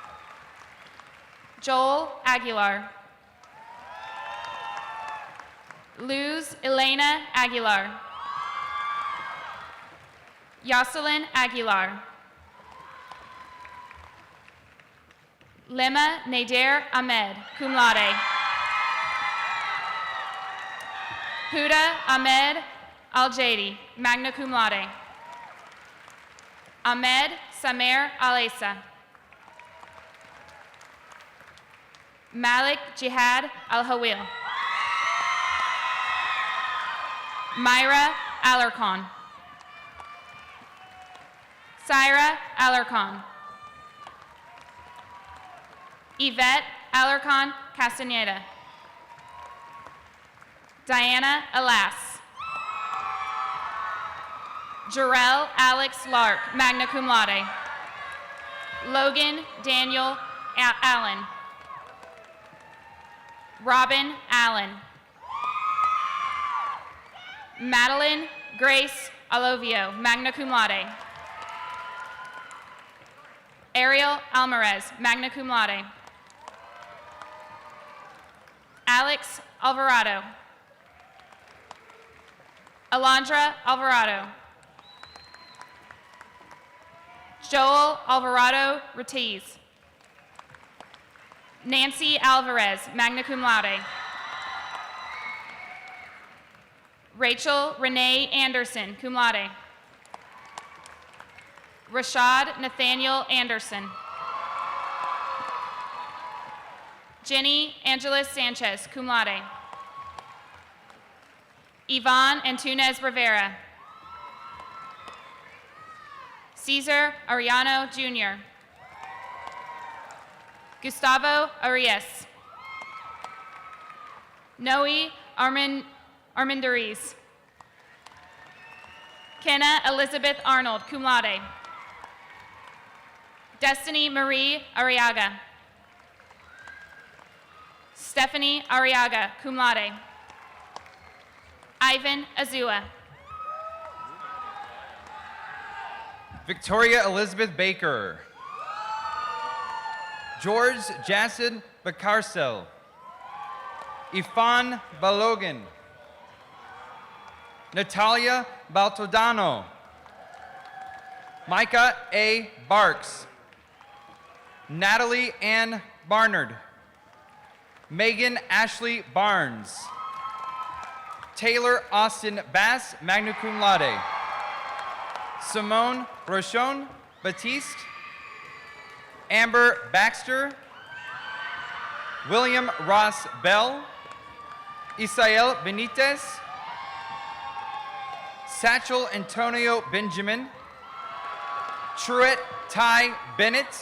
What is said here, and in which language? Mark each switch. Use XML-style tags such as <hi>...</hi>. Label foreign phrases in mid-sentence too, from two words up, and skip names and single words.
<en>Joel Aguilar. Luz Elena Aguilar. Yoselin Aguilar. Lema Nader Ahmed,</en> <la>cum laude.</la> <en>Huda Ahmed Al-Jadi,</en> <la>magna cum laude.</la> <en>Ahmed Samer Alesa. Malik Jihad Al-Hawil. Myra Alarcon. Syra Alarcon. Yvette Alarcon Castaneda. Diana Alas. Jarrell Alex Lark,</en> <la>magna cum laude.</la> <en>Logan Daniel Allen. Robin Allen. Madeline Grace Alovio,</en> <la>magna cum laude.</la> <en>Ariel Alvarez,</en> <la>magna cum laude.</la> <en>Alex Alvarado. Alondra Alvarado. Joel Alvarado Ortiz. Nancy Alvarez,</en> <la>magna cum laude.</la> <en>Rachel Renee Anderson,</en> <la>cum laude.</la> <en>Rashad Nathaniel Anderson. Jenny Angeles Sanchez,</en> <la>cum laude.</la> <en>Yvonne Antunes Rivera. Cesar Ariano Jr. Gustavo Arias. Noe Armendariz. Kenna Elizabeth Arnold,</en> <la>cum laude.</la> <en>Destiny Marie Arriaga. Stephanie Arriaga,</en> <la>cum laude.</la> <en>Ivan Azua. Victoria Elizabeth Baker. George Jason Bacarcel. Ifan Balogan. Natalia Baltodano. Micah A. Barks. Natalie Ann Barnard. Megan Ashley Barnes. Taylor Austin Bass,</en> <la>magna cum laude.</la> <en>Simone Rochon Batiste. Amber Baxter. William Ross Bell. Isael Benitez. Satchel Antonio Benjamin. Truett Ty Bennett.</en>